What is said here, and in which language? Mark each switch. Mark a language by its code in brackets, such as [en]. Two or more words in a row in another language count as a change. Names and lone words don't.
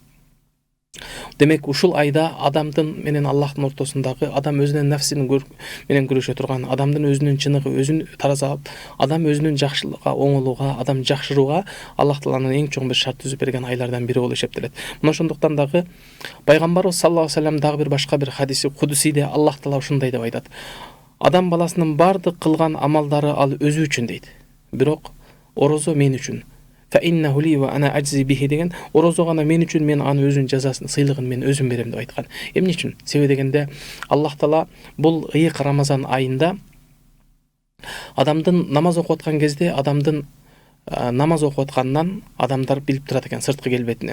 [ky] Демек, ушул айда адамдын менен Аллахтын ортосундагы, адам өзүнүн нафсинин менен күрөшө турган, адамдын өзүнүн чыныгы, өзүн таразалап, адам өзүнүн жакшылыкка, оңолууга, адам жакшырууга Аллах Тааланын эң чоң бир шарт түзүп берген айлардан бири болуп эсептелет. Мына ошондуктан дагы пайгамбарыбыз [ar] صلى الله عليه وسلم [ky] дагы бир башка бир хадиси кудусиде Аллах Таала ушундай деп айтат. Адам баласынын бардык кылган амалдары ал өзү үчүн дейт. Бирок орозо мен үчүн. [ar] فإنه لي وأنا أجزي به [ky] деген, орозо гана мен үчүн, мен аны өзүнүн жазасын, сыйлыгын мен өзүм берем деп айткан. Эмне үчүн? Себеби дегенде Аллах Таала бул ыйык Рамазан айында адамдын намаз окуп аткан кезде, адамдын намаз окуп аткандан адамдар билип турат экен сырткы келбетинен.